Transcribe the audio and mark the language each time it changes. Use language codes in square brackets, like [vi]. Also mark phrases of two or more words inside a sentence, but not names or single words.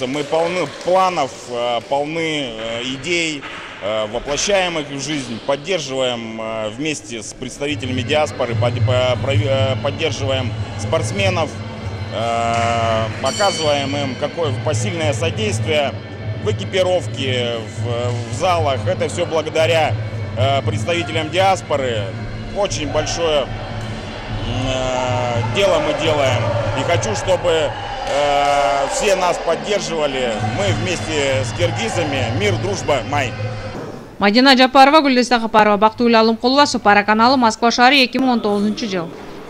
[ru] Мы полны планов, полны идей, воплощаем их в жизнь, поддерживаем вместе с представителями диаспоры, поддерживаем спортсменов, показываем им какое посильное содействие в экипировке, в залах. Это все благодаря представителям диаспоры. Очень большое дело мы делаем. И хочу, чтобы все нас поддерживали. Мы вместе с киргизами. Мир, дружба, май. [ky] Мадина Жапарова, Гүлдеста Капарова, Бактыгүл Алымкулова, Супара каналы, Москва шаары, 2019 жыл.